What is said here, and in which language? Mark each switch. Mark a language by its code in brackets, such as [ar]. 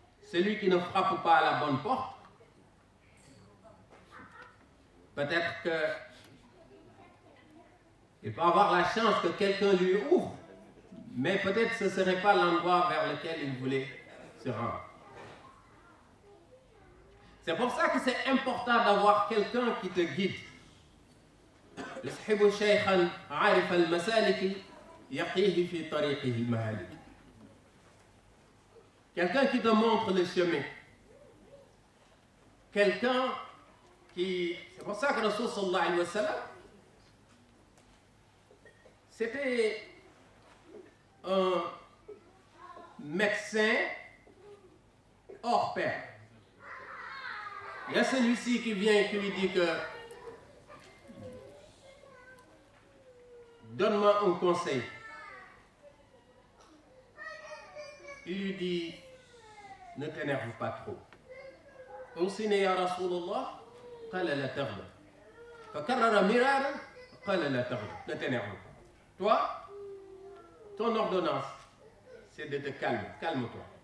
[fr] Celui qui ne frappe pas à la bonne porte, peut-être qu'il peut avoir la chance que quelqu'un lui ouvre, mais peut-être ce ne serait pas l'endroit vers lequel il voulait se rendre. C'est pour ça que c'est important d'avoir quelqu'un qui te guide. [ar] يصحب شيخا عارف المسالك يقيه في طريقه المهالك. [fr] Quelqu'un qui te montre le chemin. Quelqu'un qui... C'est pour ça que Rasul sallallahu alayhi wa sallam, c'était un médecin hors pair. Il y a celui-ci qui vient et qui lui dit que donne-moi un conseil. Il lui dit, ne t'énerve pas trop. [ar] أوصني يا رسول الله قال لا تغضب فكرر مرارا [fr] ne t'énerve pas. Toi, ton ordonnance, c'est de te calmer. Calme-toi.